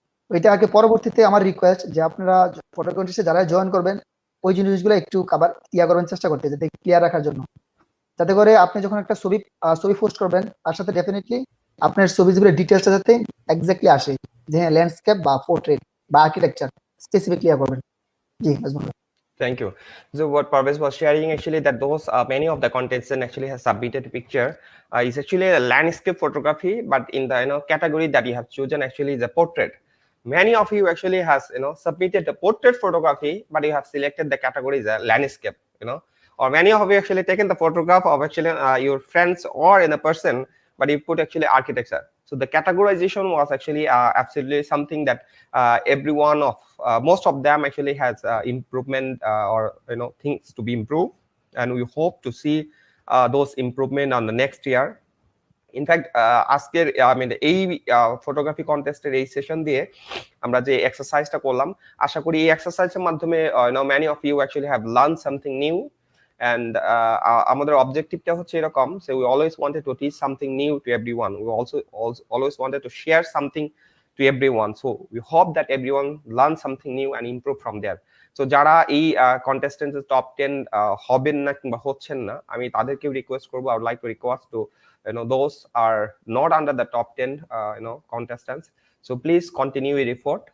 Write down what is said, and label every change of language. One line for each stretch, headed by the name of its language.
Bangla: তো এটা আগে পরবর্তীতে আমার রিকোয়েস্ট যে আপনারা ফটো কন্টেস্টে যারা জয়েন করবেন, ওই জিনিসগুলো একটু কাবার করবেন, চেষ্টা করতে, যাতে ক্লিয়ার রাখার জন্য, যাতে করে আপনি যখন একটা ছবি পোস্ট করবেন, তার সাথে ডেফিনেটলি আপনার ছবিগুলো ডিটেলসটা যাতে এক্স্যাক্টলি আসে, যে হ্যাঁ ল্যান্ডস্কেপ বা পোর্ট্রেট বা আর্কিটেকচার স্পেসিফিক ক্লিয়ার করবেন। জি নাজমুল ভাই।
English: Thank you. So what Parvez was sharing actually, that those many of the contestants actually have submitted a picture is actually a landscape photography, but in the category that you have chosen actually is a portrait. Many of you actually has submitted the portrait photography, but you have selected the category as a landscape, or many of you actually taken the photograph of actually your friends or in a person, but you put actually architecture. So the categorization was actually absolutely something that every one of most of them actually has improvement or things to be improved, and we hope to see those improvement on the next year.
Bangla: In fact আজকের এই photography কন্টেস্টের এই session দিয়ে আমরা যে এক্সারসাইজটা করলাম, আশা করি এই এক্সারসাইজের মাধ্যমে
English: many of you actually have learned something new,
Bangla: and আমাদের অবজেক্টিভটা হচ্ছে এরকম,
English: so we always wanted to teach something new to everyone. We also always wanted to share something to everyone, so we hope that everyone learn something new and improve from there. So
Bangla: যারা এই কন্টেস্টেন্টের top 10 হবেন না কিংবা হচ্ছেন না, আমি তাদেরকেও request করবো,
English: I would like to request to those are not under the top 10 contestants, so please continue your effort.